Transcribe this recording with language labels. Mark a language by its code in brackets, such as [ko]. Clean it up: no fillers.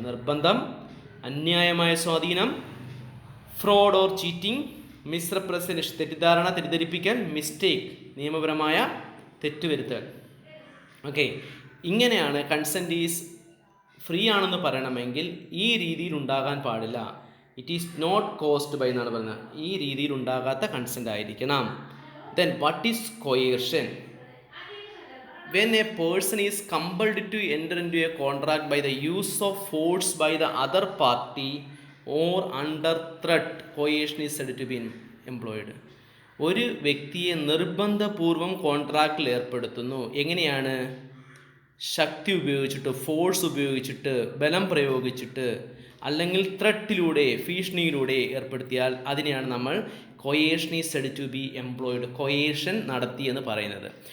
[ml] നിർബന്ധം, അന്യായമായ സ്വാധീനം, ഫ്രോഡ് ഓർ ചീറ്റിംഗ്, മിസ്റെപ്രസെൻറ്റേഷൻ തെറ്റിദ്ധാരണ, തെറ്റിദ്ധരിപ്പിക്കൽ, മിസ്റ്റേക്ക് നിയമപരമായ തെറ്റുവരുത്തൽ. ഓക്കെ, ഇങ്ങനെയാണ് കൺസെൻറ്റ് ഈസ് ഫ്രീ ആണെന്ന് പറയണമെങ്കിൽ ഈ രീതിയിൽ ഉണ്ടാകാൻ പാടില്ല. It is not caused by എന്നാണ് പറയുന്നത്. ഈ രീതിയിൽ ഉണ്ടാകാത്ത കൺസെൻറ്റ് ആയിരിക്കണം. Then what is കൊയേർഷൻ? [en] When a person is compelled to enter into a contract by the use of force by the other party or under threat, coercion is said to be employed. [ml] ഒരു വ്യക്തിയെ നിർബന്ധപൂർവം കോൺട്രാക്റ്റിൽ ഏർപ്പെടുത്തുന്നു. എങ്ങനെയാണ്? ശക്തി ഉപയോഗിച്ചിട്ട്, force ഉപയോഗിച്ചിട്ട്, ബലം പ്രയോഗിച്ചിട്ട്, അല്ലെങ്കിൽ ത്രെട്ടിലൂടെ, ഭീഷണിയിലൂടെ ഏർപ്പെടുത്തിയാൽ അതിനെയാണ് നമ്മൾ കൊയേഷൻ is said to B employed, കൊയേഷൻ നടത്തി എന്ന് പറയുന്നത്.